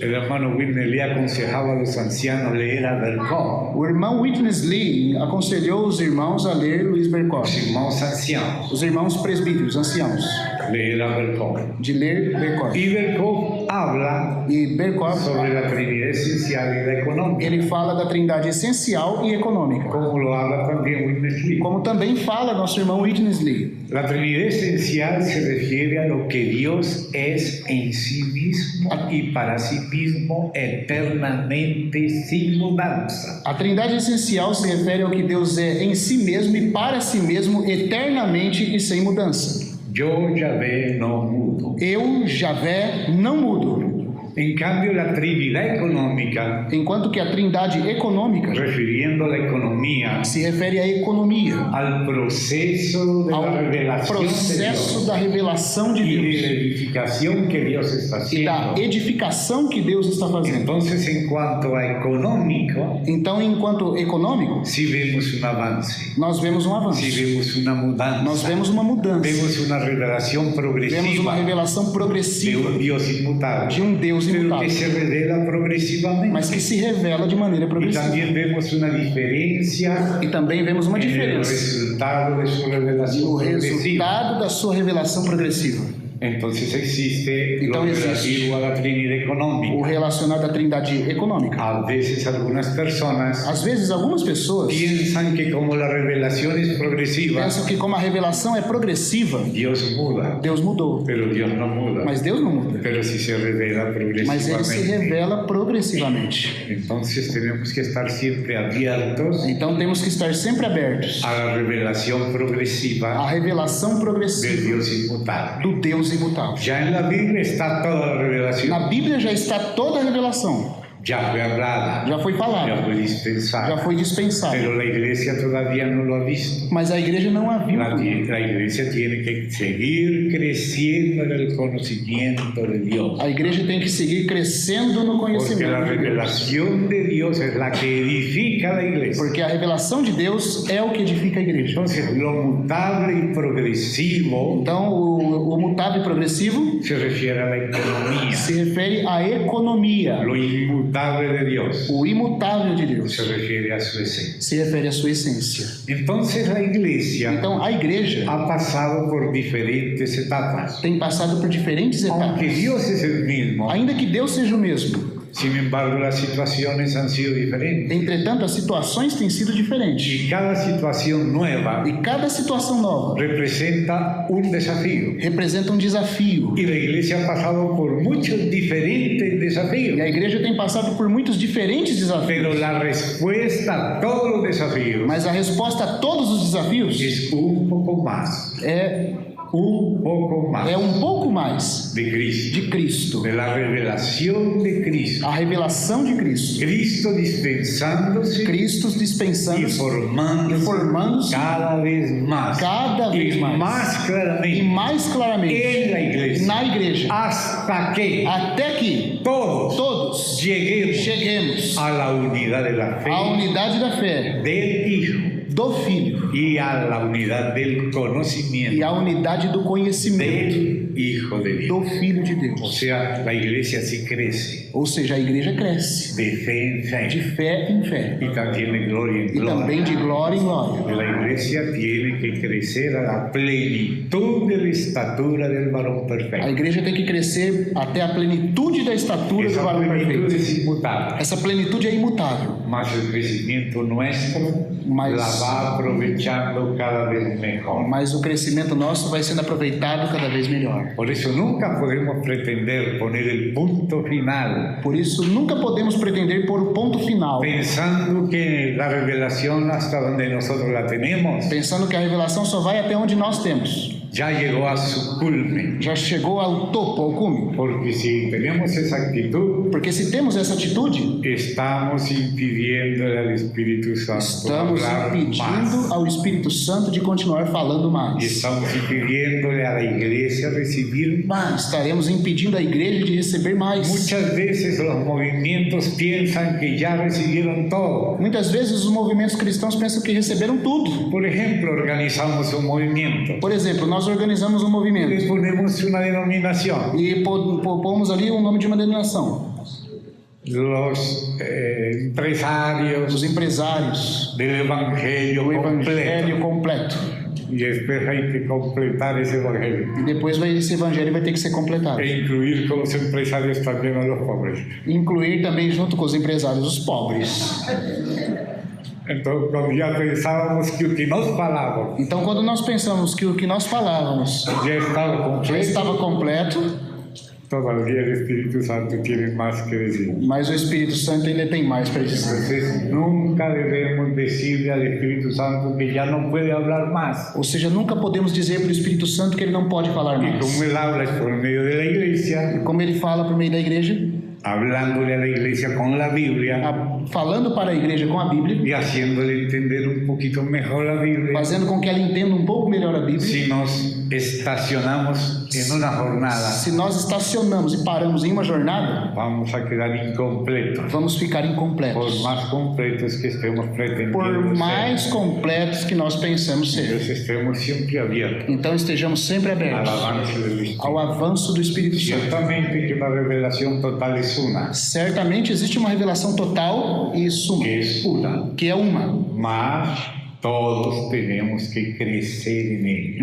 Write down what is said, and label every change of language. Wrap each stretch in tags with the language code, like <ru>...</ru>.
<es>El hermano Whitney le aconsejaba a los ancianos leer a Berkov,</es> <pt>O irmão Witness Lee aconselhou os irmãos a ler Luis Berkov,</pt> <es>los</es> <pt>irmãos</pt> <es>ancianos,</es> <pt>os irmãos presbíteros, anciãos,</pt> <es>leer a Berkov.</es> <pt>de ler Berkov.</pt> <es>Y Berkov habla</es> <pt>E Berkov,</pt> <es>sobre la Trinidad esencial y la económica,</es> <pt>ele fala da trindade essencial e econômica,</pt> <es>como lo habla también Whitney Lee.</es> <pt>como também fala nosso irmão Witness Lee.</pt> <es>La Trinidad esencial se refiere a lo que Dios es en sí mismo y para sí mismo eternamente sin mudanza.</es> <pt>A trindade essencial se refere ao que Deus é em si mesmo e para si mesmo eternamente e sem mudança.</pt> <es>Yo, Yahvé, no mudo.</es> <pt>Eu, Javé, não mudo.</pt> <es>En cambio, la Trinidad económica,</es> <pt>Enquanto que a trindade econômica</pt> <es>refiriendo a la economía,</es> <pt>se refere à economia,</pt> <es>al proceso de</es> <pt>ao</pt> <es>la revelación de</es> <pt>processo</pt> <es>Dios</es> <pt>da revelação de</pt> <es>y de</es> <pt>Deus</pt> <es>la edificación que Dios está</es> <pt>e da</pt> <es>haciendo.</es> <pt>edificação que Deus está fazendo.</pt> <es>Entonces, en cuanto a económico,</es> <pt>Então, enquanto econômico,</pt> <es>sí vemos un avance,</es> <pt>nós vemos um avanço,</pt> <es>sí vemos una mudanza,</es> <pt>nós vemos uma mudança,</pt> <es>vemos una revelación</es> <pt>vemos uma</pt> <es>progresiva</es> <pt>revelação</pt> <es>de</es> <pt>progressiva</pt> <es>un Dios inmutable,</es> <pt>de um Deus</pt> <es>pero</es> <pt>imutável,</pt> <es>que se revela progresivamente.</es> <pt>mas que se revela de maneira</pt> <es>Y</es> <pt>progressiva.</pt> <es>también vemos una diferencia</es> <pt>E também vemos uma</pt> <es>en el</es> <pt>diferença</pt> <es>resultado de su revelación</es> <pt>no</pt> <es>progresiva.</es> <pt>resultado da sua revelação progressiva.</pt> <es>Entonces existe lo Entonces relativo a la Trinidad</es> <pt>O</pt> <es>económica.</es> <pt>relacionado à trindade econômica.</pt> <es>A veces algunas personas</es> <pt>Às vezes, algumas pessoas</pt> <es>piensan que como la revelación es progresiva,</es> <pt>pensam que como a revelação é progressiva,</pt> <es>Dios muda,</es> <pt>Deus mudou.</pt> <es>pero Dios no muda,</es> <pt>Mas Deus não muda.</pt> <es>pero sí se revela</es> <pt>Mas ele se</pt> <es>progresivamente.</es> <pt>revela progressivamente.</pt> <es>Entonces tenemos que estar siempre abiertos</es> <pt>Então temos que estar sempre abertos</pt> <es>a la revelación</es> <pt>à</pt> <es>progresiva</es> <pt>revelação</pt> <es>del</es> <pt>progressiva</pt> <es>Dios inmutable.</es> <pt>do Deus imutável.</pt> <es>Ya en la Biblia está toda la revelación,</es> <pt>Na Bíblia já está toda a revelação.</pt> <es>ya fue hablada,</es> <pt>Já foi</pt> <es>ya</es> <pt>falada,</pt> <es>fue</es> <pt>já</pt> <es>dispensada,</es> <pt>foi dispensada.</pt> <es>pero la iglesia todavía no lo ha visto.</es> <pt>Mas a igreja não a viu.</pt> <es>La iglesia tiene que seguir creciendo en el conocimiento de Dios,</es> <pt>A igreja tem que seguir crescendo no</pt> <es>porque la</es> <pt>conhecimento de Deus.</pt> <es>revelación de Dios es la que edifica la iglesia.</es> <pt>Porque a revelação de Deus é o que edifica a igreja.</pt> <es>Entonces, lo mutable y progresivo</es> <pt>Então, o mutável e progressivo</pt> <es>se refiere a la economía,</es> <pt>se refere à economia.</pt> <es>lo inmutable inmutable de Dios.</es> <pt>O imutável de Deus</pt> <es>Se refiere a su esencia.</es> <pt>se refere à sua essência.</pt> <es>Entonces la iglesia</es> <pt>Então, a igreja</pt> <es>ha pasado por diferentes etapas.</es> <pt>tem passado por diferentes</pt> <es>Aunque</es> <pt>etapas.</pt> <es>Dios es el mismo,</es> <pt>Ainda que Deus seja o mesmo,</pt> <es>sin embargo las situaciones han sido diferentes.</es> <pt>entretanto, as situações têm sido diferentes.</pt> <es>Y cada situación nueva</es> <pt>E cada situação nova</pt> <es>representa un desafío.</es> <pt>representa um desafio.</pt> <es>Y la iglesia ha pasado por muchos diferentes</es> <pt>E a</pt> <es>desafíos.</es> <pt>igreja tem passado por muitos diferentes desafios.</pt> <es>Pero la respuesta a todos los desafíos</es> <pt>Mas a resposta a todos os desafios</pt> <es>es un poco más,</es> <pt>é</pt> <es>un poco más</es> <pt>um pouco mais</pt> <es>de Cristo,</es> <pt>de Cristo.</pt> <es>de la revelación de Cristo.</es> <pt>A revelação de Cristo.</pt> <es>Cristo dispensándose</es> <pt>Cristo</pt> <es>y</es> <pt>dispensando</pt> <es>formándose cada vez más,</es> <pt>cada vez</pt> <es>y</es> <pt>mais.</pt> <es>más</es> <pt>E</pt> <es>claramente</es> <pt>mais claramente</pt> <es>en la iglesia,</es> <pt>na igreja.</pt> <es>hasta que</es> <pt>Até que</pt> <es>todos</es> <pt>cheguemos</pt> <es>lleguemos a la unidad de la fe</es> <pt>à unidade da fé</pt> <es>del Hijo</es> <pt>do Filho</pt> <es>y a la unidad del</es> <pt>e</pt> <es>conocimiento</es> <pt>à unidade do conhecimento</pt> <es>del Hijo de Dios.</es> <pt>do Filho de</pt> <es>O</es> <pt>Deus.</pt> <es>sea, la iglesia sí crece</es> <pt>Ou seja, a igreja cresce</pt> <es>de fe en</es> <pt>de</pt> <es>fe</es> <pt>fé em fé</pt> <es>y también de gloria en</es> <pt>e também de</pt> <es>gloria.</es> <pt>glória em glória.</pt> <es>La iglesia tiene que crecer a la plenitud de la estatura del varón</es> <pt>A</pt> <es>perfecto.</es> <pt>igreja tem que crescer até a plenitude da estatura do</pt> <es>Esa</es> <pt>varão</pt> <es>plenitud</es> <pt>perfeito.</pt> <es>es inmutable,</es> <pt>Essa plenitude é imutável,</pt> <es>mas el crecimiento nuestro</es> <pt>Mas-</pt> <es>la va aprovechando cada vez mejor.</es> <pt>mas o crescimento nosso vai sendo aproveitado cada vez melhor.</pt> <es>Por eso nunca podemos pretender poner el punto final</es> <pt>Por isso, nunca podemos pretender pôr o ponto final,</pt> <es>pensando que la revelación hasta donde nosotros la tenemos</es> <pt>pensando que a revelação só vai até onde nós temos.</pt> <es>ya llegó a su culmen.</es> <pt>Já chegou ao topo, ao cume.</pt> <es>Porque si tenemos esa actitud,</es> <pt>Porque se temos essa atitude,</pt> <es>estamos impidiéndole al Espíritu Santo</es> <pt>estamos</pt> <es>hablar</es> <pt>impedindo</pt> <es>más.</es> <pt>ao Espírito Santo de continuar falando</pt> <es>Y</es> <pt>mais.</pt> <es>estamos impidiéndole a la iglesia recibir más.</es> <pt>Estaremos impedindo a igreja de receber mais.</pt> <es>Muchas veces los movimientos piensan que ya recibieron todo.</es> <pt>Muitas vezes os movimentos cristãos pensam que receberam tudo.</pt> <es>Por ejemplo, organizamos un movimiento,</es> <pt>Por exemplo, nós organizamos um movimento</pt> <es>les ponemos una denominación.</es> <pt>e pomos ali o nome de uma denominação.</pt> <es>Los empresarios</es> <pt>Os empresários,</pt> <es>del Evangelio</es> <pt>o</pt> <es>completo.</es> <pt>evangelho completo.</pt> <es>Y después hay que completar ese Evangelio</es> <pt>E depois esse evangelho vai ter que ser completado.</pt> <es>e incluir con los empresarios también a los pobres.</es> <pt>Incluir também junto com os empresários os pobres.</pt> <es>Entonces, cuando ya pensábamos que</es> <pt>o que nos falava Então, quando nós pensamos que o que nós falávamos</pt> <es>ya estaba</es> <pt>já</pt> <es>completo,</es> <pt>estava completo,</pt> <es>todavía el Espíritu Santo tiene más que decir.</es> <pt>mas o Espírito Santo ainda tem mais para dizer.</pt> <es>Entonces, nunca debemos decirle al Espíritu Santo que ya no puede hablar más.</es> <pt>Ou seja, nunca podemos dizer para o Espírito Santo que ele não pode falar</pt> <es>Y</es> <pt>mais.</pt> <es>como él habla es por medio de la iglesia,</es> <pt>Como ele fala por meio da igreja,</pt> <es>hablándole a la iglesia con la Biblia</es> <pt>falando para a igreja com a Bíblia,</pt> <es>y haciéndole entender un poquito mejor la Biblia.</es> <pt>fazendo com que ela entenda um pouco melhor a Bíblia.</pt> <es>Si nos estacionamos en una jornada,</es> <pt>Se nós estacionamos e paramos em uma jornada,</pt> <es>vamos a quedar incompletos,</es> <pt>vamos ficar</pt> <es>por</es> <pt>incompletos.</pt> <es>más completos que estemos pretendiendo</es> <pt>Por mais</pt> <es>ser.</es> <pt>completos que nós pensamos ser.</pt> <es>Entonces estemos siempre abiertos</es> <pt>Então estejamos sempre</pt> <es>al</es> <pt>abertos</pt> <es>avance del Espíritu.</es> <pt>ao avanço do Espírito Santo.</pt> <es>Ciertamente que la revelación total es una,</es> <pt>Certamente existe uma revelação total e suma,</pt> <es>que es una,</es> <pt>que é uma,</pt> <es>mas todos tenemos que crecer en ella.</es>